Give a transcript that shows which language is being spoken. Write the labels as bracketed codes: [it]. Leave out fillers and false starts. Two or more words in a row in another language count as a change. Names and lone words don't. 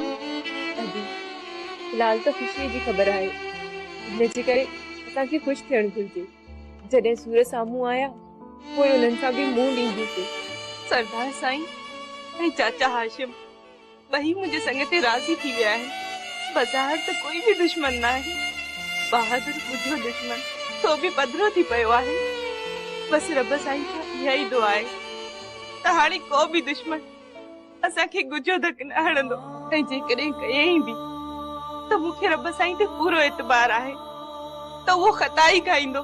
[sd] अदी फिलहाल तो ख़ुशीअ जी ख़बर आहे, हिनजे करे असांखे ख़ुशि थियणु घुरिजे। जॾहिं सूरज साम्हूं आया पोइ उन्हनि सां बि मुंहुं ॾींदीसीं। सरदार साईं ऐं चाचा हाशिम ॿई मुंहिंजे संग ते राज़ी थी विया आहिनि। बाज़ार त कोई भी दुश्मन ना है, बहादुर मुझो दुश्मन तो भी पधरो थी पयो आहे। बस रब साईं खां इहा ई दुआ आहे त हाणे को भी दुश्मन असांखे गुजो धक न हणंदो, ऐं जेकॾहिं कयईं बि त मूंखे रब साईं ते पूरो एतबार आहे त उहो ख़ता ई खाईंदो।